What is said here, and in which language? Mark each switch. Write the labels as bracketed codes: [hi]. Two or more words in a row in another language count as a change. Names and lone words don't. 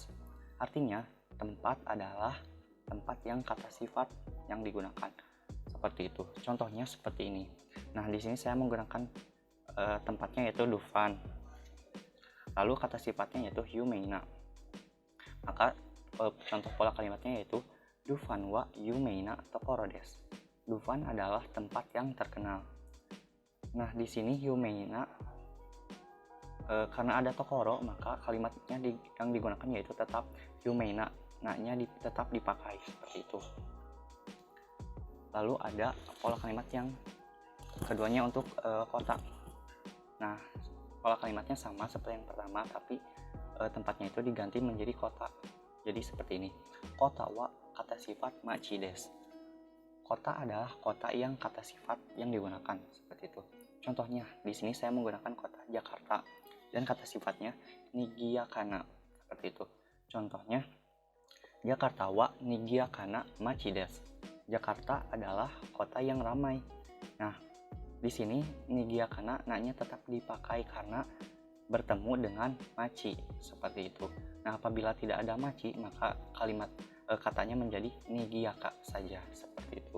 [id] Artinya tempat adalah tempat yang kata sifat yang digunakan seperti itu. Contohnya seperti ini. Nah, di sini saya menggunakan tempatnya yaitu Dufan. Lalu kata sifatnya yaitu yumeina. Maka contoh pola kalimatnya yaitu [ja] Dufan は 有名な ところ です. [id] Dufan adalah tempat yang terkenal. Nah, di sini yumeina karena ada tokoro, maka kalimatnya yang digunakan yaitu tetap yumeina. Nah-nya tetap dipakai seperti itu. Lalu ada pola kalimat yang keduanya untuk kota. Nah, pola kalimatnya sama seperti yang pertama, tapi tempatnya itu diganti menjadi kota. Jadi seperti ini. Kota wa kata sifat [ja] 町 です. [id] Kota adalah kota yang kata sifat yang digunakan seperti itu. Contohnya di sini saya menggunakan kota Jakarta dan kata sifatnya nigiyakana seperti itu. [ja] Contohnya ジャカルタ は 賑やかな 町 です. [id] Jakarta adalah kota yang ramai. Nah, di sini nigiyakana na-nya tetap dipakai karena bertemu dengan machi seperti itu. Nah, apabila tidak ada machi, maka kalimat katanya menjadi nigiyaka saja seperti itu.